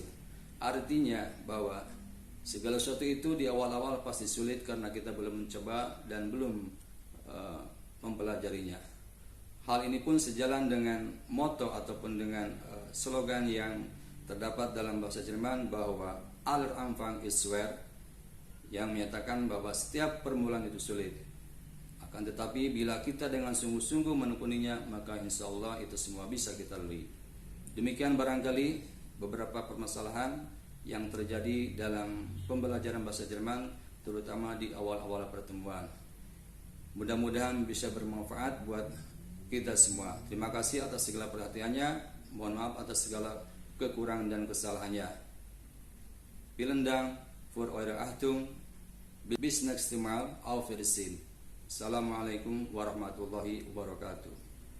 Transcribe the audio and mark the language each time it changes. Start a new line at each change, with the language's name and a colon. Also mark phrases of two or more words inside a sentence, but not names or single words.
Indonesian: Artinya bahwa segala sesuatu itu di awal-awal pasti sulit karena kita belum mencoba dan belum mempelajarinya. Hal ini pun sejalan dengan moto ataupun dengan slogan yang terdapat dalam bahasa Jerman bahwa
German: aller Anfang ist schwer,
Indonesian: yang menyatakan bahwa setiap permulaan itu sulit. Akan tetapi bila kita dengan sungguh-sungguh menekuninya, maka
Arabic: insya Allah
Indonesian: itu semua bisa kita lalui. Demikian barangkali beberapa permasalahan yang terjadi dalam pembelajaran bahasa Jerman, terutama di awal-awal pertemuan. Mudah-mudahan bisa bermanfaat buat kita semua. Terima kasih atas segala perhatiannya. Mohon maaf atas segala kekurangan dan kesalahannya.
German: Vielen Dank für eure Achtung. Bis nächstes Mal. Auf Wiedersehen.
Arabic: Assalamualaikum warahmatullahi wabarakatuh.